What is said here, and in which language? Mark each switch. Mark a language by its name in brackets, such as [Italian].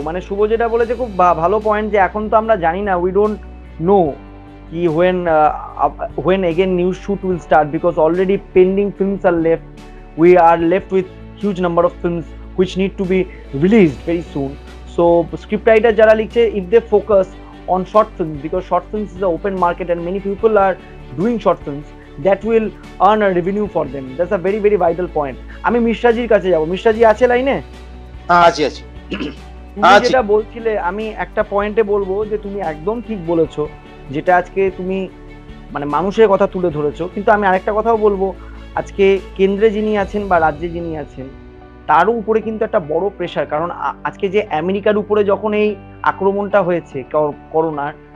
[Bangla] মানে শুভ যেটা বলেছে খুব ভালো পয়েন্ট, যে এখন তো আমরা জানি না, [English] We don't know কি when again new shoot will start, because already pending films are left. We are left with huge number of films which need to be released very soon. So script writer [Bangla] jara likhche, [English] if they focus on short films, because short films is an open market and many people are doing short films, that will earn a revenue for them. That's a very very vital point. [Bangla] আমি মিশ্রাজির কাছে যাব। মিশ্রাজি আছে লাইনে? আছি। তুমি যেটা বলছিলে, আমি একটা পয়েন্টে বলবো যে তুমি একদম ঠিক বলেছো, যেটা আজকে তুমি মানে মানুষের কথা তুলে ধরেছো। কিন্তু আমি আরেকটা কথাও বলবো, আজকে কেন্দ্রে যিনি আছেন বা রাজ্যে যিনি আছেন তারও উপরে কিন্তু একটা বড় প্রেশার। কারণ আজকে যে আমেরিকার উপরে যখন এই আক্রমণটা হয়েছে করোনার,